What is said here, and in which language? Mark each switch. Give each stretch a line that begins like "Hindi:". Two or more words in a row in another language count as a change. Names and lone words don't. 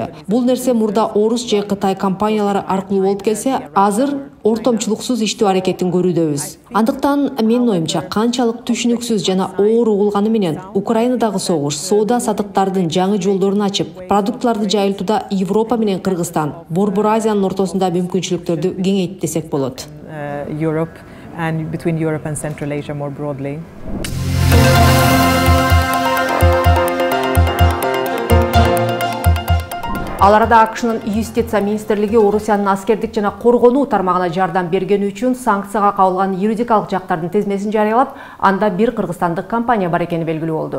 Kyrgyz: Бул нерсе мурда орус же Кытай компаниялары аркылуу болуп келсе, азыр ортомчулуксуз иштөө аракетин көрүүдөбүз. Андыктан менин оюмча, канчалык түшүнүксүз жана оор угулганы менен Украинадагы согуш соода сатыктардын жаңы жолдорун ачып, продуктларды жайылтууда Европа менен Кыргызстан, Борбор Азиянын ортосунда мүмкүнчүлүктөрдү кеңейт десек болот.
English: Europe and between Europe and Central Asia more broadly.
Kyrgyz: Ал арада АКШнын юстиция министрлиги Орусиянын аскердик жана коргонуу тармагына жардам бергени үчүн санкцияга кабылган юридикалык жактардын тизмесин жарыялап, анда бир кыргызстандык компания бар экени белгилүү болду.